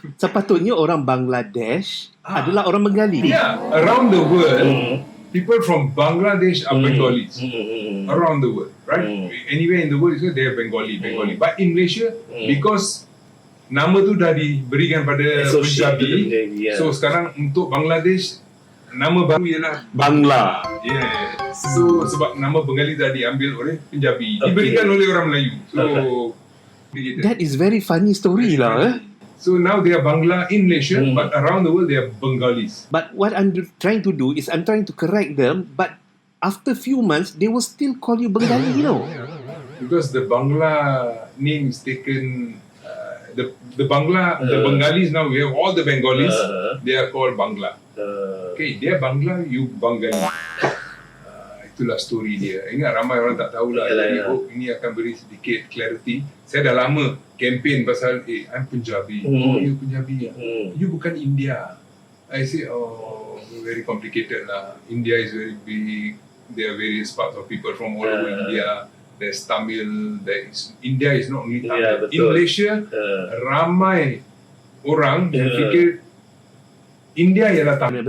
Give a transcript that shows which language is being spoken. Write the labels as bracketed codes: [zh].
[ms] Sepatutnya orang Bangladesh adalah orang Bengali. [en] Yeah, around the world, people from Bangladesh are Bengalis. Around the world, right? Anywhere in the world, they are Bengali. But in Malaysia, because [ms] nama tu dah diberikan pada Punjabi, so sekarang untuk Bangladesh, nama baru ialah Bangla. So sebab nama Bengali dah diambil oleh Punjabi, diberikan oleh orang Melayu. So [en] that is very funny story lah. So now they are Bangla in Malaysia, but around the world they are Bengalis. But what I'm trying to do is I'm trying to correct them, but after few months they will still call you Bengali, because the Bangla name is taken. The Bengalis now, we have all the Bengalis, they are called Bangla. [ms] Okay, dia Bangla, you Bengali. Itulah story dia. Ingat ramai orang tak tahulah. Jadi hope ini akan beri sedikit clarity. Saya dah lama campaign pasal [en] I'm Punjabi. You Punjabi. [ms] You bukan India. [en] I say, very complicated lah. India is very big. There are various parts of people from all over India. There's Tamil. India is not only Tamil. In Malaysia, [ms] ramai orang yang fikir India ialah Tamil.